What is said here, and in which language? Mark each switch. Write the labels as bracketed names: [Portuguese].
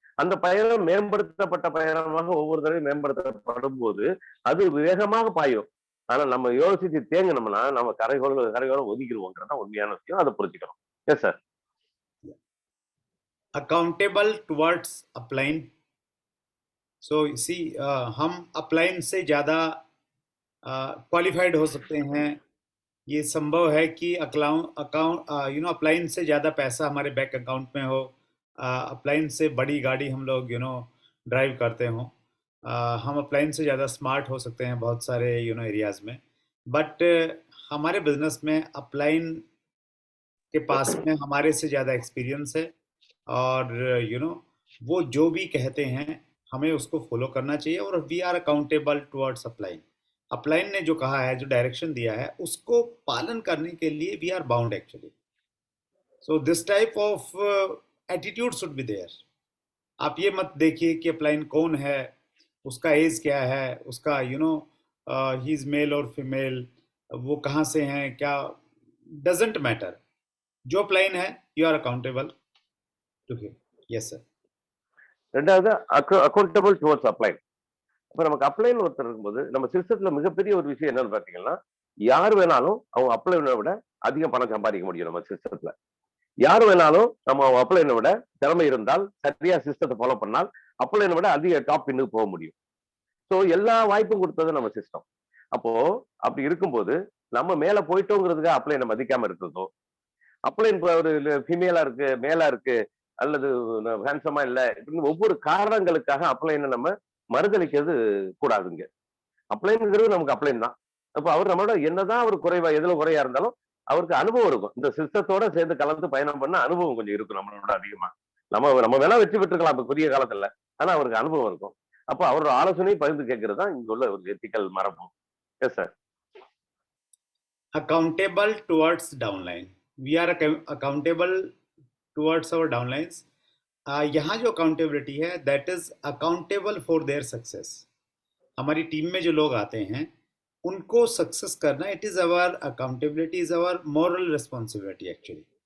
[Tamil] அந்த பயணம் மேம்படுத்தப்பட்ட பயணமாக ஒவ்வொரு தடவையும் மேம்படுத்தப்படும் போது அது வேகமாக பாயும். ஆனா நம்ம யோசிச்சு தேங்கினோம்னா நம்ம கரையோரம் ஒதுக்கிடுவோங்கிறதா உண்மையான விஷயம். அதை புரிஞ்சுக்கணும். [English] Yes sir. Accountable towards upline. So you see, [Hindi] हम upline से ज़्यादा क्वालिफाइड हो सकते हैं. ये संभव है कि अपलाइन से ज़्यादा पैसा हमारे बैंक अकाउंट में हो, अपलाइन से बड़ी गाड़ी हम लोग ड्राइव करते हो, हम अपलाइन से ज़्यादा स्मार्ट हो सकते हैं बहुत सारे एरियाज़ में. बट हमारे बिजनेस में अपलाइन के पास में हमारे से ज़्यादा एक्सपीरियंस है और वो जो भी कहते हैं हमें उसको फॉलो करना चाहिए और [English] We are accountable towards upline. [Hindi] Upline ने जो कहा है, जो डायरेक्शन दिया है, उसको पालन करने के लिए [English] We are bound actually. So this type of attitude should be there. [Hindi] आप ये मत देखिए कि अपलाइन कौन है, उसका एज क्या है, उसका ही इज मेल और फीमेल, वो कहाँ से हैं, क्या, [English] Doesn't matter. [Hindi] जो अपलाइन है, [English] You are accountable to him. Yes sir. [Tamil] ரெண்டாவது [English] Accountable towards upline. [Tamil] இப்ப நமக்கு அப்ளைன் ஒருத்தர் இருக்கும்போது நம்ம சிஸ்டத்துல மிகப்பெரிய ஒரு விஷயம் என்னன்னு பாத்தீங்கன்னா, யார் வேணாலும் அவங்க அப்ளைனை விட அதிக பணம் சம்பாதிக்க முடியும் நம்ம சிஸ்டத்துல. யார் வேணாலும் நம்ம அப்ளைனை விட திறமை இருந்தால், சரியா சிஸ்டத்தை ஃபாலோ பண்ணால் அப்ளைனை விட அதிக டாப் பின்னுக்கு போக முடியும். ஸோ எல்லா வாய்ப்பும் கொடுத்தது நம்ம சிஸ்டம். அப்போ அப்படி இருக்கும்போது நம்ம மேல போயிட்டோங்கிறதுக்காக அப்ளைனை மதிக்காம இருக்கிறதோ, அப்ளைன் ஒரு ஃபீமேலா இருக்கு, மேலா இருக்கு, அல்லது ஹேண்ட்ஸமா இல்ல, இப்படின்னு ஒவ்வொரு காரணங்களுக்காக அப்ளைனை நம்ம மறுதளிக்கிறது கூடாதுங்க. அப்ளைன்ங்கிறது நமக்கு அப்ளைன் தான். அப்ப அவர் நம்மளோட என்னதான் அவர் எதுல குறையா இருந்தாலும் அவருக்கு அனுபவம் இருக்கும். இந்த சிஸ்டத்தோட சேர்ந்து கலந்து பயணம் பண்ண அனுபவம் கொஞ்சம் இருக்கும் நம்மளோட அதிகமா. நம்ம வேணா வெற்றி பெற்றுக்கலாம் இப்ப குறுகிய காலத்துல, ஆனா அவருக்கு அனுபவம் இருக்கும். அப்போ அவரோட ஆலோசனையை பகிர்ந்து கேட்கறது தான் இங்க உள்ள ஒரு எத்திக்கல் மரபு. [English] Yes sir. Accountable towards downline. We are accountable towards our downlines. [Hindi] यहाँ जो अकाउंटेबिलिटी है, [English] That is accountable for their success. [Hindi] हमारी टीम में जो लोग आते हैं उनको सक्सेस करना, [English] It is our accountability, is our moral responsibility actually.